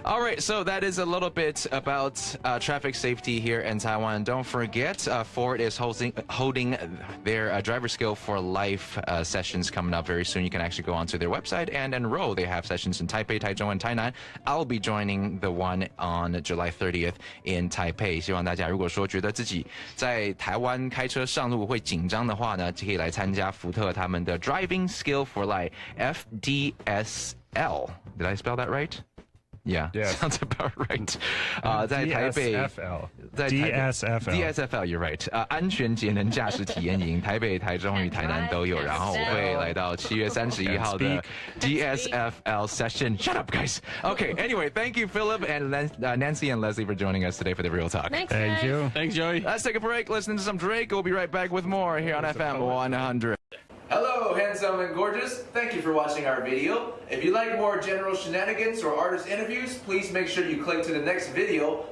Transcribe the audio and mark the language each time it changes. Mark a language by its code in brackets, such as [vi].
[en] All right, so that is a little bit about traffic safety here in Taiwan. Don't forget, Ford is holding their driver skill for life sessions coming up very soon. You can actually go onto their website and enroll. They have sessions in Taipei, Taichung, and Tainan. I'll be joining the one on July 30th in Taipei. [zh] 希望大家如果说觉得自己在台湾开车上路会紧张的话呢，就可以来参加福特他们的 Driving Skill for Life FDSL. [en] Did I spell that right? Yeah, sounds about right. [zh] 在台北 [en] DSFL. [zh] 在台北 [en] DSFL. DSFL, you're right. [zh] 安全节能驾驶体验营，台北、台中与台南都有。然后我会来到7月31号的 DSFL session. [en] Shut up, guys. Okay, anyway, thank you, Philip and Nancy and Leslie for joining us today for the Real Talk. Thanks, Thank guys. you. Thanks, Joey. Let's take a break, listen to some Drake. We'll be right back with more here on FM 100. Hello, handsome and gorgeous. Thank you for watching our video. If you like more general shenanigans or artist interviews, please make sure you click to the next video.